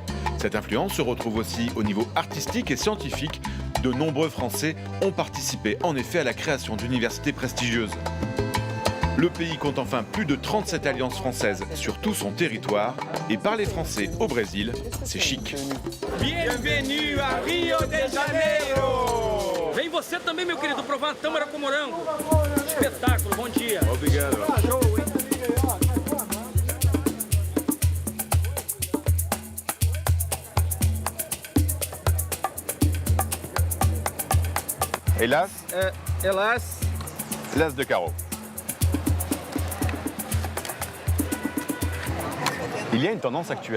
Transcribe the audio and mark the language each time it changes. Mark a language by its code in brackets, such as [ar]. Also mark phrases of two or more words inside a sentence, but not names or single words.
[fr] Cette influence se retrouve aussi au niveau artistique et scientifique. De nombreux Français ont participé en effet à la création d'universités prestigieuses. Le pays compte enfin plus de 37 alliances françaises sur tout son territoire. Et parler français au Brésil, c'est chic. Bienvenue à Rio de Janeiro! [pt] Vem você também, meu querido, provar uma tâmara com morango. Espetáculo, bom dia. Obrigado. Show, hein? [fr] Hélas, Hélas, l'as de carreau. Il y a une tendance actuelle.